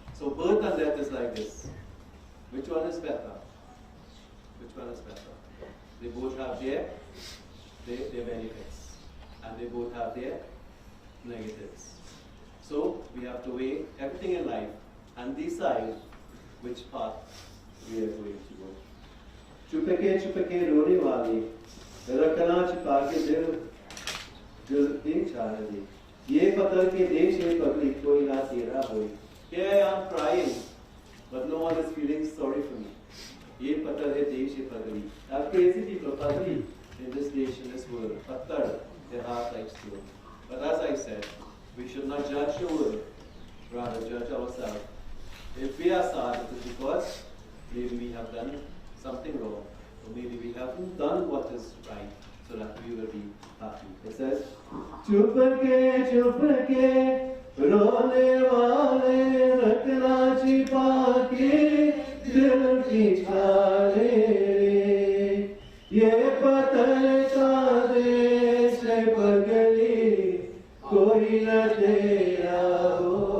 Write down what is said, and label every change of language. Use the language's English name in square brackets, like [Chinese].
[English] So birth and death is like this. Which one is better? Which one is better? They both have their benefits, and they both have their negatives. So we have to weigh everything in life and decide which path we are going to go. [Hindi] चुपके रोने वाली रखना छिपा के दिल की चाहती ये पत्थर के देश है पगली कोई ना तेरा होई. [English] Here I am crying, but no one is feeling sorry for me. [Hindi] ये पत्थर है देश है पगली. [English] I have crazy people पगली in this nation, in this world. पत्थर, their heart like stone. But as I said, we should not judge the world, rather judge ourselves. If we are sad, it is because maybe we have done something wrong, or maybe we haven't done what is right, so that we will be happy. It says, [Hindi] चुपके रोने वाले रखना छिपा के दिल की छाले ये पत्थर का देश है पगली कोई न तेरा हो